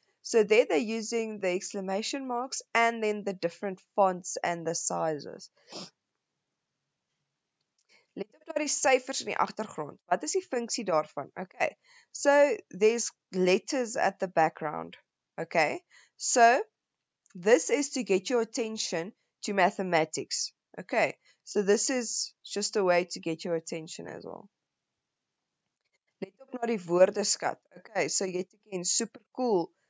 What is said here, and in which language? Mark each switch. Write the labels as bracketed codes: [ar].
[en] So there they're using the exclamation marks and then the different fonts and the sizes. [af] Let op daar die syfers in die agtergrond. Wat is die funksie daarvan? [en] Okay. So there's letters at the background. Okay. So this is to get your attention to mathematics. Okay. So this is just a way to get your attention as well. [af] Let op na die woordeskat. [en] Okay. So yet again, super cool.